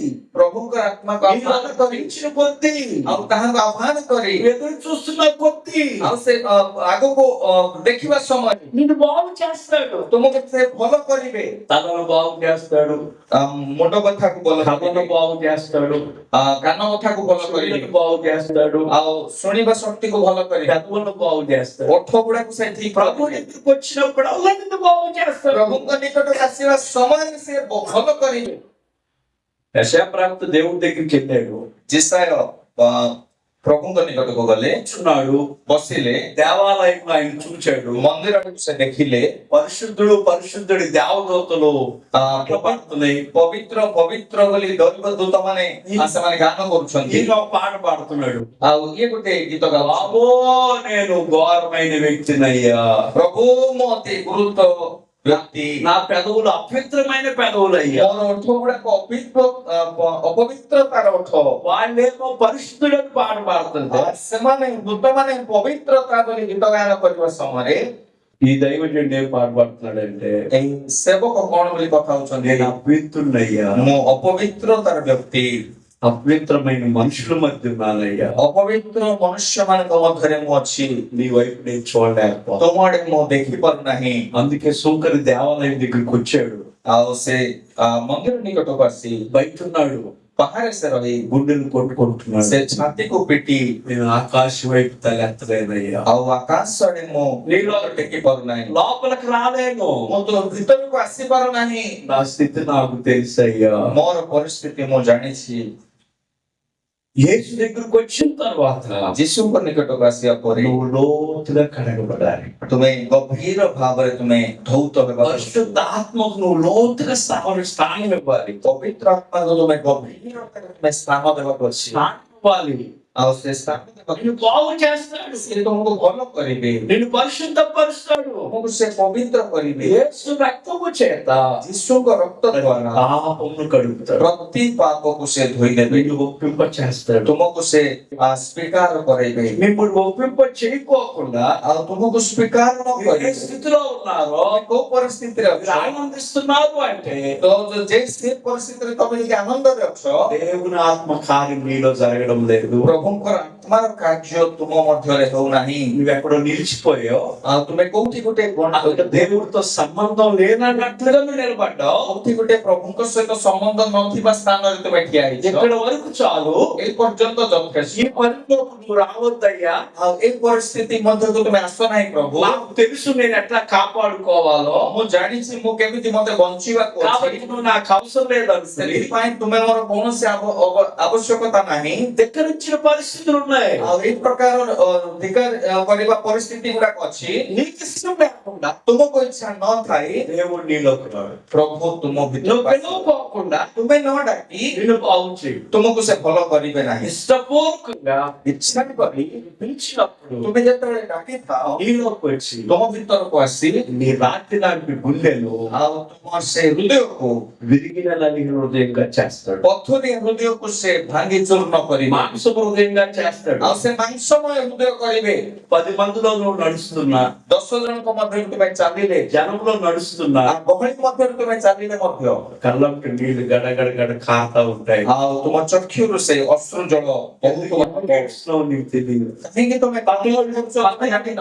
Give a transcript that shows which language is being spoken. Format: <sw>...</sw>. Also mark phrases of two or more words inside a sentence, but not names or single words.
<or>ପ୍ରଭୁଙ୍କ ଆତ୍ମାକୁ ଆହ୍ୱାନ କରି</or> <te>ఆహ్వానించిన కొద్దీ,</te> <or>ଆଉ ତାହାକୁ ଆହ୍ୱାନ କରି</or> <te>ఎదురు చూస్తున్న కొద్దీ</te> <or>ଆଉ ସେ ଆଗକୁ ଦେଖିବା ସମୟ</or> <te>నిన్ను బాగు చేస్తాడు.</te> <or>ତୁମକୁ ସେ ଭଲ କରିବେ।</or> <te>తలను బాగు చేస్తాడు,</te> <or>ମୁଣ୍ଡ କଥାକୁ ଭଲ</or> <te>కథను</te> <or>କରିବେ,</or> <te>బాగు చేస్తాడు,</te> <or>କାନ କଥାକୁ ଭଲ କରିବେ,</or> <te>చెవులను బాగు చేస్తాడు,</te> <or>ଆଉ ଶୁଣିବା ଶକ୍ତିକୁ ଭଲ କରିବେ,</or> <te>పెదవులను బాగు చేస్తాడు.</te> <or>ଓଠ ଗୁଡାକୁ ସେ ଠିକ</or> <te>ప్రభు</te> <or>କରିବେ।</or> <te>దగ్గరకు వచ్చినప్పుడు అలా నిన్ను బాగు చేస్తాడు.</te> <or>ପ୍ରଭୁଙ୍କ ନିକଟକୁ ଆସିବା ସମୟରେ ସେ ଭଲ କରିବେ।</or> <te>యెషయాప్రాప్త దేవుడి దగ్గరికి వెళ్ళాడు,</te> <or>ଜିସାୟ ପ୍ରଭୁଙ୍କ ନିକଟକୁ ଗଲେ,</or> <te>కూర్చున్నాడు,</te> <or>ବସିଲେ,</or> <te>దేవాలయంలో ఆయన చూచాడు.</te> <or>ମନ୍ଦିରକୁ ସେ ଦେଖିଲେ,</or> <te>పరిశుద్ధుడు పరిశుద్ధుడి దేవదూతలు పడుతున్నాయి.</te> <or>ପବିତ୍ର ପବିତ୍ର ବୋଲି ଦୈବ ଦୂତ ମାନେ ସେମାନେ ଗାନ କରୁଛନ୍ତି,</or> <te>ఈయన ఒక పాట పాడుతున్నాడు,</te> <or>ଆଉ ଇଏ ଗୋଟେ ଗୀତ ଗାଉଛି,</or> <te>బాబో నేను ఘోరమైన వ్యక్తినయ్యా,</te> <or>ପ୍ରଭୁ ମୋ ଅତି ଗୁରୁତ୍ୱ ବ୍ୟକ୍ତି,</or> <te>నా పెదవులు అపవిత్రమైన పెదవులు అయ్యా,</te> <or>ମୋର ଓଠ ଗୁଡାକ ଅପବିତ୍ରତାର ଓଠ,</or> <te>వాళ్ళేమో పరిశుద్ధుడని పాట పాడుతుంటే</te> <or>ସେମାନେ ଦୂତମାନେ ପବିତ୍ରତା ବୋଲି ଗୀତ ଗାନ କରିବା ସମୟରେ</or> <te>ఈ దైవజనుడు ఏం పాట పాడుతున్నాడంటే,</te> <or>ଏଇ ସେବକ କଣ ବୋଲି କଥା ହଉଛନ୍ତି,</or> <te>నేను అపవిత్రుడయ్యా,</te> <or>ମୁଁ ଅପବିତ୍ରତାର ବ୍ୟକ୍ତି,</or> <te>అపవిత్రమైన మనుషుల మధ్య ఉన్నానయ్యా,</te> <or>ଅପବିତ୍ର ମନୁଷ୍ୟ ମାନଙ୍କ ମଧ୍ୟରେ ମୁଁ ଅଛି,</or> <te>నీ వైపు నేను చూడలేకపోతా.</te> <or>ତୁମ ଆଡେ ମୁଁ ଦେଖିପାରୁନାହିଁ।</or> <te>అందుకే సుంకరి దేవాలయం దగ్గరికి వచ్చాడు,</te> <or>ଆଉ ସେ ମନ୍ଦିର ନିକଟକୁ ଆସି</or> <te>బయట ఉన్నాడు,</te> <or>ବାହାରେ ସେ ରହି</or> <te>గుండెలు కొట్టుకుంటున్నాడు.</te> <or>ସେ ଛାତିକୁ ପିଟି</or> <te>నేను ఆకాశం వైపు తలెత్తలేనయ్యా,</te> <or>ଆଉ ଆକାଶ ଆଡେ ମୁଁ ଟେକି ପାରୁନାହିଁ,</or> <te>లోపలికి రాలేను,</te> <or>ମୁଁ ତ ଭିତରକୁ ଆସିପାରୁନାହିଁ।</or> <te>నా స్థితి నాకు తెలుసయ్యా.</te> <or>ମୋର ପରିସ୍ଥିତି ମୁଁ ଜାଣିଛି।</or> <te>యేసు దగ్గరకు వచ్చిన తర్వాత</te> <or>ଯୀଶୁଙ୍କ ନିକଟକୁ ଆସିବା ପରେ</or> <te>నువ్వు లోతుగా కడగబడాలి.</te> <or>ତୁମେ ଗଭୀର ଭାବରେ ତୁମେ ଧୌତ ହେବା,</or> <te>పరిశుద్ధ ఆత్మకు నువ్వు లోతుగా స్థానం ఇవ్వాలి,</te> <or>ପବିତ୍ର ଆତ୍ମାକୁ ତୁମେ ଗଭୀରତାରେ ତୁମେ ସ୍ଥାନ ଦେବାକୁ ଅଛି,</or> <te>స్థానం ఇవ్వాలి.</te> <or>ଆଉ ସେ ସ୍ଥାନ ଦେବାକୁ</or> <te>నిన్ను బాగు చేస్తాడు,</te> <or>ସେ ତୁମକୁ ଭଲ କରିବେ,</or> <te>నిన్ను పరిశుద్ధపరుస్తాడు.</te> <or>ତୁମକୁ ସେ ପବିତ୍ର କରିବେ।</or> <te>యేసు రక్తము చేత</te> <or>ଯୀଶୁଙ୍କ ରକ୍ତ ଦ୍ୱାରା</or> <te>పాపమును కడుగుతాడు,</te> <or>ପ୍ରତି ପାପକୁ ସେ ଧୋଇଦେବେ,</or> <te>నిన్ను ఒప్పింప చేస్తాడు.</te> <or>ତୁମକୁ ସେ ସ୍ୱୀକାର କରାଇବେ,</or> <te>మిమ్మల్ని ఒప్పింప చేయకోకుండా</te> <or>ଆଉ ତୁମକୁ ସ୍ୱୀକାର ନ</or> <te>మీరు ఏ</te> <or>କରିବେ,</or> <te>స్థితిలో ఉన్నారో,</te> <or>ତମେ କୋଉ ପରିସ୍ଥିତିରେ</or> <te>మీరు</te> <or>ଅଛ,</or> <te>ఆనందిస్తున్నారు అంటే</te> <or>ତ ଯେ ସେ ପରିସ୍ଥିତିରେ ତମେ ଯଦି ଆନନ୍ଦରେ ଅଛ,</or> <te>దేవుని ఆత్మ కార్యం నీలో జరగడం లేదు.</te> <or>ପ୍ରଭୁଙ୍କର ଆତ୍ମାର କାର୍ଯ୍ୟ ତୁମ ମଧ୍ୟରେ ହେଉନାହିଁ।</or> <te>నువ్వెక్కడో నిలిచిపోయావు,</te> <or>ତୁମେ କୋଉଠି ଗୋଟେ</or> <te>అక్కడ దేవుడితో సంబంధం లేనన్నట్లుగా నువ్వు నిలబడ్డావు.</te> <or>କୋଉଠି ଗୋଟେ ପ୍ରଭୁଙ୍କ ସହିତ ସମ୍ବନ୍ଧ ନଥିବା ସ୍ଥାନରେ ତୁମେ ଠିଆ ହେଇଛ।</or> <te>ఎక్కడ వరకు చాలు,</te> <or>ଏ ପର୍ଯ୍ୟନ୍ତ ଯଥେଷ୍ଟ।</or> <te>ఈ పరిలోకి నువ్వు రావద్దయ్యా.</te> <or>ଆଉ ଏ ପରିସ୍ଥିତି ମଧ୍ୟକୁ ତୁମେ ଆସ ନାହିଁ ପ୍ରଭୁ।</or> <te>నాకు తెలుసు నేను ఎట్లా కాపాడుకోవాలో,</te> <or>ମୁଁ ଜାଣିଛି ମୁଁ କେମିତି ମତେ ବଞ୍ଚିବାକୁ ଅଛି।</or> <te>కాబట్టి నువ్వు నాకు అవసరం లేదనుకుని</te> <or>ସେଥିପାଇଁ ତୁମେ ମୋର କୌଣସି ଆବଶ୍ୟକତା ନାହିଁ।</or> <te>ధిక్కరించిన పరిస్థితులు ఉన్నాయి.</te> <or>ଆଉ ଏଇ ପ୍ରକାର ଧିକାର କରିବା ପରିସ୍ଥିତି ଗୁଡାକ ଅଛି।</or> <te>నీకు ఇష్టం లేకుండా</te> <or>ତୁମକୁ ଇଚ୍ଛା ନଥାଇ</or> <te>దేవుడు నీలోకి రాడు.</te> <or>ପ୍ରଭୁ ତୁମ</or> <te>నువ్వు</te> <or>ଭିତରକୁ</or> <te>పిలువకోకుండా</te> <or>ତୁମେ ନ ଡାକି</or> <te>నిన్ను బాగు చేయు.</te> <or>ତୁମକୁ ସେ ଭଲ କରିବେ ନାହିଁ।</or> <te>ఇష్టపూర్వకంగా</te> <or>ଇଚ୍ଛା କରି</or> <te>పిలిచినప్పుడు</te> <or>ତୁମେ ଯେତେବେଳେ ଡାକିଥାଅ</or> <te>నీలోకి వచ్చి</te> <or>ତୁମ ଭିତରକୁ ଆସି</or> <te>నీ రాత్రి లాంటి గుండెలు</te> <or>ଆଉ ତୁମର ସେ ହୃଦୟକୁ</or> <te>విరిగిన నలిగిన హృదయంగా చేస్తాడు.</te> <or>ପଥୁରିଆ ହୃଦୟକୁ ସେ ଭାଙ୍ଗି ଚୂର୍ଣ୍ଣ କରିବେ।</or> <te>మాంసపు హృదయంగా చేస్తాడు.</te> <or>ଆଉ ସେ ମାଂସମୟ ହୃଦୟ କରିବେ।</or> <te>10 మందిలో నువ్వు నడుస్తున్నా,</te> <or>10 ଜଣଙ୍କ ମଧ୍ୟରେ ତୁମେ ଚାଲିଲେ,</or> <te>జనంలో నడుస్తున్నా,</te> <or>ଆଉ ଗହଳି ମଧ୍ୟରେ ତୁମେ ଚାଲିଲେ ମଧ୍ୟ</or> <te>కళ్ళంటి నీళ్లు గడగడ గడ కారుతా ఉంటాయి.</te> <or>ଆଉ ତୁମ ଚକ୍ଷୁରୁ ସେ ଅଶ୍ରୁ ଜଳ ବହୁଥିବ।</or> <te>ఏడుస్తున్నావు నీకు తెలియదు,</te> <or>କାହିଁକି ତୁମେ ପାଗଳ ହେଉଛ ତୁମେ ଜାଣିନ।</or>